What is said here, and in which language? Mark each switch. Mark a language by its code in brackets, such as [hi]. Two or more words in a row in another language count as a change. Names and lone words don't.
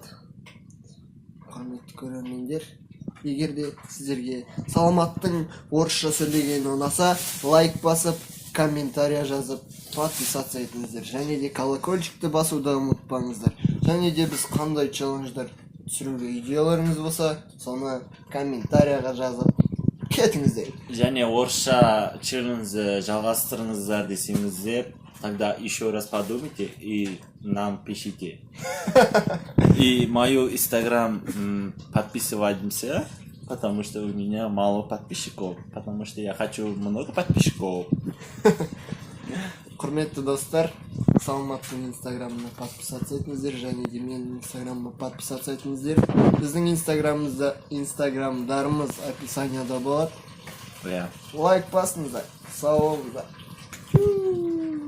[kk] Құрметті көрермендер, егер де сіздерге Саламаттың орысша сөйлегені ұнаса, лайк басып, комментария жазып, подписаться етіңіздер. Және де колокольчикті басуды ұмытпаңыздар. Және де біз қандай челлендждар түсіруге идеяларыңыз болса, соны комментарияға жазып кетіңіздер. Және орысша челленджді жалғастырыңыздар десеңіздер, [ru] тогда еще раз подумайте и нам пишите. И мою инстаграм подписываемся, потому что у меня мало подписчиков, потому что я хочу много подписчиков. [kk] Құрметті достар, Саламаттың инстаграмына подписаться етіңіздер, және де менің инстаграмыма подписаться етіңіздер. Біздің инстаграмдарымыз описанияда болады. иә Лайк басыңыздар. Сау болыңыздар.